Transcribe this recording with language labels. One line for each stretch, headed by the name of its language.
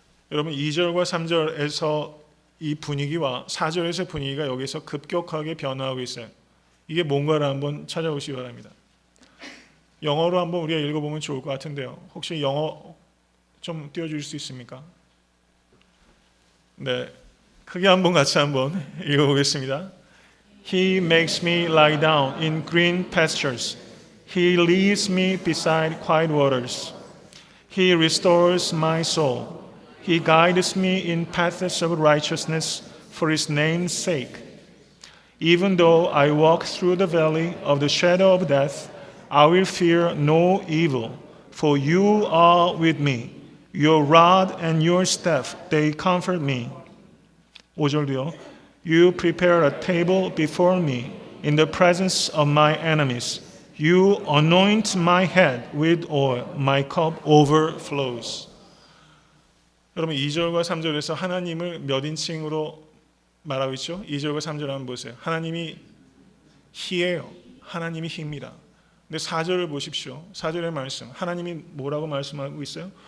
Korean: 여러분, 2절과 3절에서 이 분위기와 4절에서의 분위기가 여기서 급격하게 변화하고 있어요. 이게 뭔가를 한번 찾아보시기 바랍니다. 영어로 한번 우리가 읽어보면 좋을 것 같은데요. 혹시 영어 좀 띄워줄 수 있습니까? 네, 크게 한번 같이 한번 읽어보겠습니다.
English: He makes me lie down in green pastures. He leads me beside quiet waters. He restores my soul. He guides me in paths of righteousness for His name's sake. Even though I walk through the valley of the shadow of death, I will fear no evil, for you are with me. Your rod and your staff, they comfort me.
Korean: 5절도요.
English: You prepare a table before me in the presence of my enemies. You anoint my head with oil. My cup overflows.
Korean: 여러분, 2절과 3절에서 하나님을 몇 인칭으로 말하고 있죠? 2절과 3절 한번 보세요. 하나님이 He예요. 하나님이 He입니다. 근데 4절을 보십시오. 4절의 말씀. 하나님이 뭐라고 말씀하고 있어요?